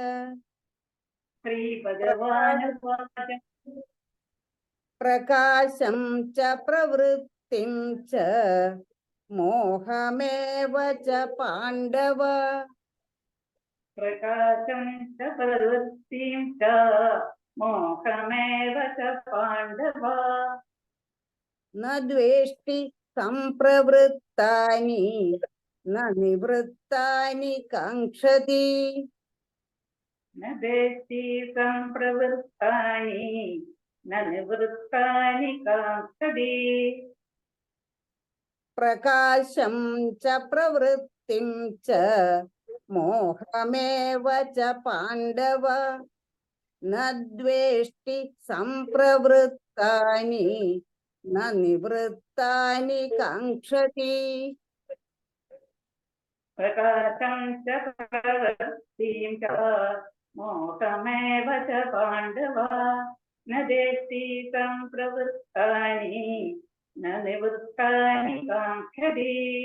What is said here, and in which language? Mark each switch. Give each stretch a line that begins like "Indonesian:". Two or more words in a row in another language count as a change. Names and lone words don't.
Sanskrit: പ്രകാശം ച പ്രവൃത്തിം ച മോഹമേവ ച പാണ്ഡവ. പ്രകാശം ച പ്രവൃത്തിം ച മോഹമേവ ച പാണ്ഡവ न द्वेष्टि सम्प्रवृत्तानि न निवृत्तानि काङ्क्षति ന ദേഷ്ടി സംപ്രവൃത്താനി ന നിവൃത്താനി കാക്ഷതി प्रकाशं च प्रवृत्तिं च मोहमेव च पाण्डव न द्वेष्टि सम्प्रवृत्तानि न निवृत्तानि काङ्क्षति പ്രകാശം ച പ്രവൃത്തിം ച മോഹമേവ ച പാണ്ഡവ ന ദേഷ്ടി സംപ്രവൃത്താനി ന നിവൃത്താനി കാക്ഷതി